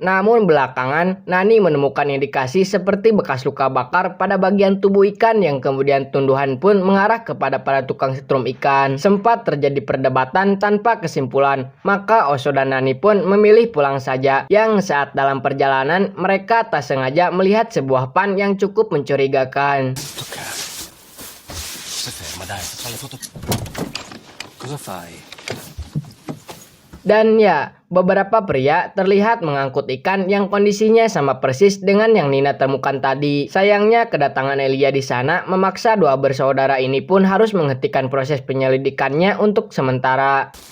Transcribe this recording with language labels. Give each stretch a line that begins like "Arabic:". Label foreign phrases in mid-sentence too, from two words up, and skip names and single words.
Indonesian: Namun belakangan, Nani menemukan indikasi seperti bekas luka bakar pada bagian tubuh ikan yang kemudian tunduhan pun mengarah kepada para tukang setrum ikan. Sempat terjadi perdebatan tanpa kesimpulan, maka Oso dan Nani pun memilih pulang saja. Yang saat dalam perjalanan, mereka tak sengaja melihat sebuah pan yang cukup mencurigakan.
Italian: Ferma, dai, facciamo le foto. Cosa fai?
Indonesian: Dan ya, beberapa pria terlihat mengangkut ikan yang kondisinya sama persis dengan yang Nina temukan tadi. Sayangnya kedatangan Elia di sana memaksa dua bersaudara ini pun harus menghentikan proses penyelidikannya untuk sementara.